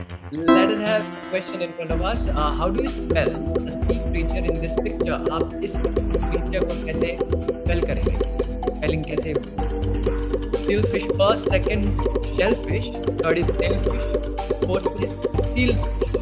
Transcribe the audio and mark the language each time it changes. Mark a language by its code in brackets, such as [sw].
[en] Let us have a question in front of us. How do you spell the sea creature in this picture? [hi] आप इस picture को कैसे spell करेंगे? [en] Spelling [hi] कैसे? [en] Steelfish first, second shellfish, third is sailfish, fourth is steelfish.